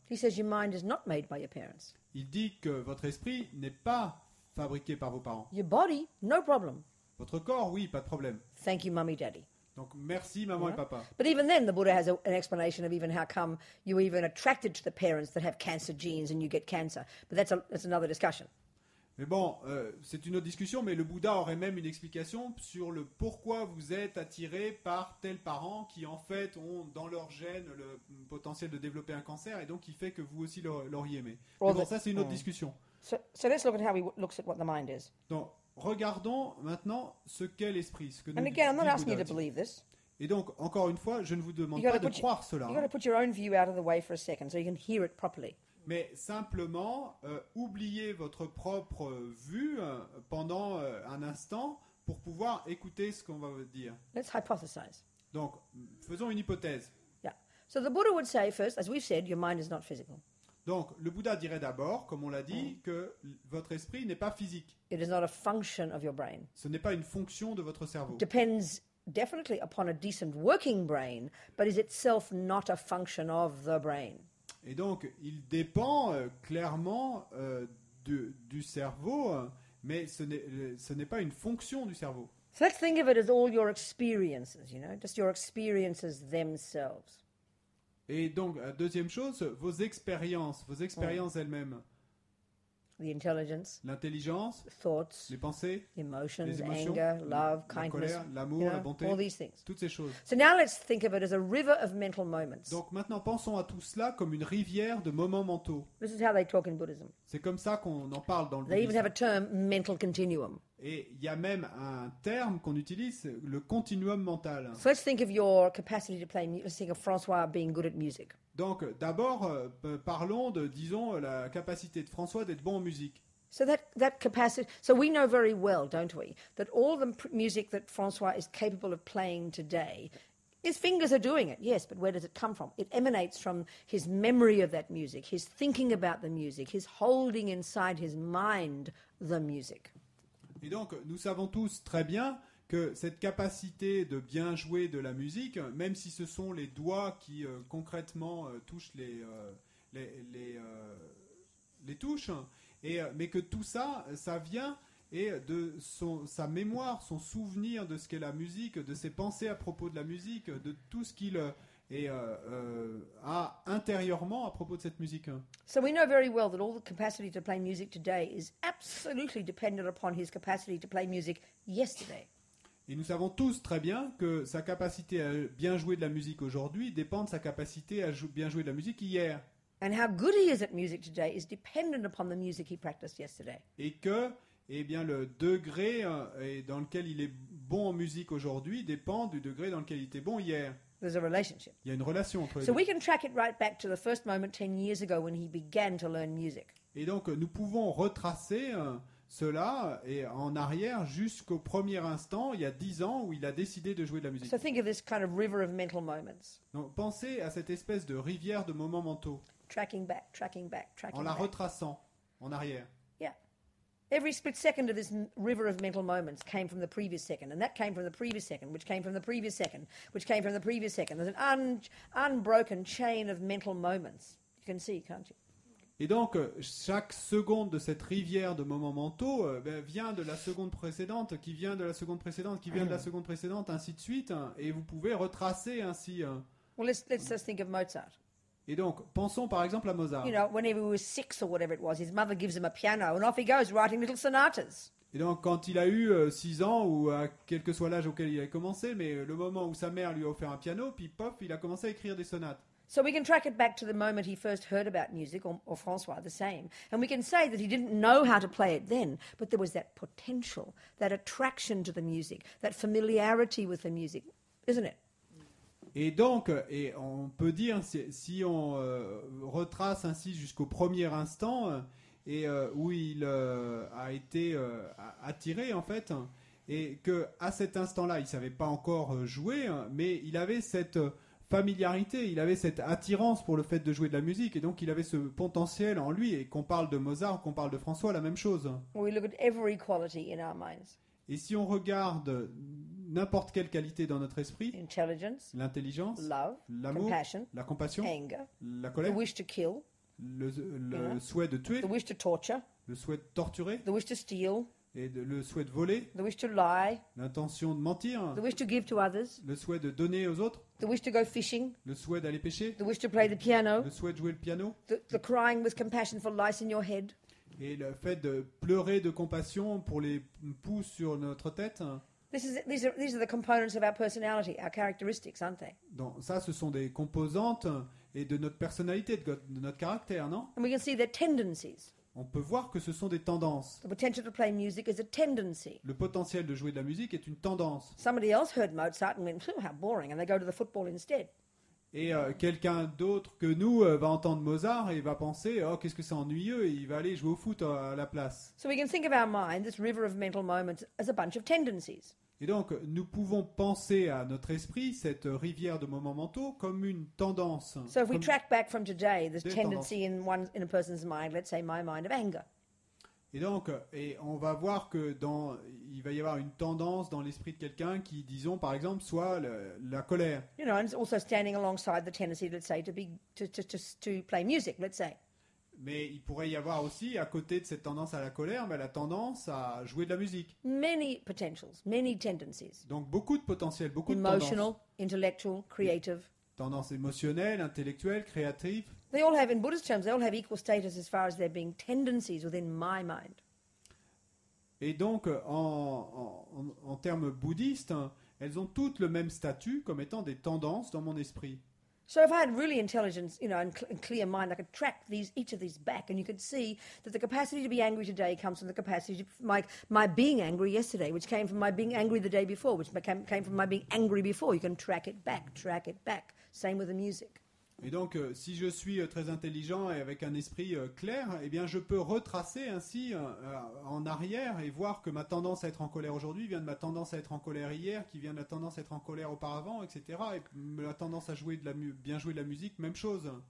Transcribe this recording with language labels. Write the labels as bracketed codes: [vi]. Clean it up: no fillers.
[en] He says your mind is not made by your parents. [fr] Il dit que votre esprit n'est pas fabriqué par vos parents. [en] Your body, no problem. [fr] Votre corps, oui, pas de problème. [en] Thank you, mummy, daddy. [fr] Donc merci maman et papa. [en] But even then, the Buddha has an explanation of even how come you're even attracted to the parents that have cancer genes and you get cancer. But that's another discussion. [fr] Mais bon, c'est une autre discussion, mais le Bouddha aurait même une explication sur le pourquoi vous êtes attiré par tels parents qui en fait ont dans leur gène le potentiel de développer un cancer et donc qui fait que vous aussi l'auriez aimé. Mais bon, ça c'est une autre discussion. [en] So let's look at how he looks at what the mind is. [fr] Donc, regardons maintenant ce qu'est l'esprit. Ce que nous [en] And again, I'm not [fr] dit [en] asking you [fr] Bouddha. [en] to believe this. [fr] Et donc, encore une fois, je ne vous demande [en] You [fr] pas [en] gotta [fr] de [en] put [fr] croire cela, [en] You've got to put your own view out of the way for a second so you can hear it properly. [fr] mais simplement oubliez votre propre vue pendant un instant pour pouvoir écouter ce qu'on va vous dire. [en] Let's hypothesize. [fr] Donc, faisons une hypothèse. [en] Yeah. So the Buddha would say first, as we've said, your mind is not physical. [fr] Donc, le Bouddha dirait d'abord, comme on l'a dit, que votre esprit n'est pas physique. [en] It is not a function of your brain. [fr] Ce n'est pas une fonction de votre cerveau. [en] Depends definitely upon a decent working brain, but is itself not a function of the brain. [fr] Et donc, il dépend clairement du cerveau, mais ce n'est pas une fonction du cerveau. [en] So let's think of it as all your experiences, just your experiences themselves. [fr] Et donc, deuxième chose, vos expériences elles-mêmes. [en] The intelligence, [fr] L'intelligence, [en] thoughts, [fr] les pensées, [en] emotions, [fr] les émotions, [en] anger, love, [fr] la [en] kindness, [fr] colère, l'amour, la bonté, [en] all these things. [fr] toutes ces choses. [en] So now let's think of it as a river of mental moments. [fr] Donc maintenant, pensons à tout cela comme une rivière de moments mentaux. [en] This is how they talk in Buddhism. [fr] C'est comme ça qu'on en parle dans le [en] They even [fr] bouddhisme. [en] have a term, mental continuum. [fr] Et il y a même un terme qu'on utilise, le continuum mental. [en] So let's think of your capacity to play music. Let's think of Francois being good at music. [fr] Donc d'abord, parlons de, disons, la capacité de François d'être bon en musique. [en] So that capacity, so we know very well, don't we, that all the music that Francois is capable of playing today, his fingers are doing it, yes, but where does it come from? It emanates from his memory of that music, his thinking about the music, his holding inside his mind the music. [fr] Et donc, nous savons tous très bien que cette capacité de bien jouer de la musique, même si ce sont les doigts qui concrètement touchent les touches, mais que tout ça, ça vient de sa mémoire, son souvenir de ce qu'est la musique, de ses pensées à propos de la musique, de tout ce qu'il a intérieurement à propos de cette musique. [en] So we know very well that all the capacity to play music today is absolutely dependent upon his capacity to play music yesterday. [fr] Et nous savons tous très bien que sa capacité à bien jouer de la musique aujourd'hui dépend de sa capacité à bien jouer de la musique hier. [en] And how good he is at music today is dependent upon the music he practiced yesterday. [fr] Et que le degré dans lequel il est bon en musique aujourd'hui dépend du degré dans lequel il était bon hier. [en] There's a relationship. [fr] Il y a une relation entre les [en] So [fr] deux. [en] we can track it right back to the first moment 10 years ago when he began to learn music. [fr] Et donc nous pouvons retracer cela en arrière jusqu'au premier instant, il y a 10 ans, où il a décidé de jouer de la musique. [en] So think of this kind of river of mental moments. [fr] Donc pensez à cette espèce de rivière de moments mentaux, [en] Tracking back, tracking back, [fr] en [en] tracking [fr] la [en] back. [fr] retraçant en arrière. [en] Yeah. Every split second of this river of mental moments came from the previous second, and that came from the previous second, which came from the previous second, which came from the previous second. There's an unbroken chain of mental moments. You can see, can't you? [fr] Et donc, chaque seconde de cette rivière de moments mentaux vient de la seconde précédente, qui vient de la seconde précédente, qui vient de la seconde précédente, ainsi de suite. Et vous pouvez retracer ainsi. [en] Well, let's just think of Mozart. [fr] Et donc, pensons par exemple à Mozart. [en] You know, whenever he was 6 or whatever it was, his mother gives him a piano, and off he goes writing little sonatas. [fr] Et donc, quand il a eu 6 ans, ou à quel que soit l'âge auquel il a commencé, mais le moment où sa mère lui a offert un piano, puis pof, il a commencé à écrire des sonates. [en] So we can track it back to the moment he first heard about music, or Francois, the same. And we can say that he didn't know how to play it then, but there was that potential, that attraction to the music, that familiarity with the music, isn't it? [fr] Et donc, on peut dire, si on retrace ainsi jusqu'au premier instant, où il a été attiré en fait, et qu'à cet instant-là, il ne savait pas encore jouer, mais il avait cette familiarité, il avait cette attirance pour le fait de jouer de la musique, et donc il avait ce potentiel en lui, et qu'on parle de Mozart, qu'on parle de François, la même chose. [en] We look at every quality in our minds. [fr] Et si on regarde n'importe quelle qualité dans notre esprit, [en] Intelligence, [fr] l'intelligence, [en] love, [fr] l'amour, [en] compassion, [fr] la compassion, [en] anger, [fr] la [en] the [fr] colère, [en] wish to kill, [fr] le souhait de tuer, [en] the wish to torture, [fr] le souhait de torturer, [en] the wish to steal, [fr] et le souhait de voler, [en] the wish to lie, [fr] l'intention de mentir, [en] the wish to give to others, [fr] le souhait de donner aux autres, [en] the wish to go fishing, [fr] le souhait d'aller pêcher, [en] the wish to play the piano, [fr] le souhait de jouer le piano, [en] the crying with compassion for lice in your head. [fr] et le fait de pleurer de compassion pour les poux sur notre tête. [en] These are the components of our personality, our characteristics, aren't they? [fr] Donc ça, ce sont des composantes et de notre personnalité, de notre caractère, non? [en] And we can see their tendencies. [fr] On peut voir que ce sont des tendances. [en] The potential to play music is a tendency. [fr] Le potentiel de jouer de la musique est une tendance. [en] Somebody else heard Mozart and went, how boring, and they go to the football instead. [fr] Et quelqu'un d'autre que nous va entendre Mozart et va penser « Oh, qu'est-ce que c'est ennuyeux » et il va aller jouer au foot à la place. [en] So we can think of our mind, this river of mental moments, as a bunch of tendencies. [fr] Et donc, nous pouvons penser à notre esprit, cette rivière de moments mentaux, comme une tendance. [en] So if we [fr] Comme- [en] track back from today, this [fr] Des [en] tendency in a person's mind, let's say my mind of anger. [fr] Et donc, on va voir que il va y avoir une tendance dans l'esprit de quelqu'un qui, disons, par exemple, soit la colère. [en] You know, and it's also standing alongside the tendency, let's say, to play music, let's say. [fr] Mais il pourrait y avoir aussi, à côté de cette tendance à la colère, la tendance à jouer de la musique. [en] Many potentials, many tendencies. [fr] Donc beaucoup de potentiel, beaucoup de [en] Emotional, [fr] tendances. [en] intellectual, creative. [fr] Tendances émotionnelles, intellectuelles, créatives. [en] They all have, in Buddhist terms, they all have equal status as far as there being tendencies within my mind. [fr] Et donc, en termes bouddhistes, elles ont toutes le même statut comme étant des tendances dans mon esprit. [en] So if I had really intelligence, you know, and clear mind, I could track each of these back, and you could see that the capacity to be angry today comes from the capacity to my being angry yesterday, which came from my being angry the day before, which came from my being angry before. You can track it back, track it back. Same with the music. [fr] Et donc, si je suis très intelligent et avec un esprit clair, eh bien, je peux retracer ainsi en arrière et voir que ma tendance à être en colère aujourd'hui vient de ma tendance à être en colère hier, qui vient de la tendance à être en colère auparavant, etc. Et la tendance à jouer bien jouer de la musique, même chose.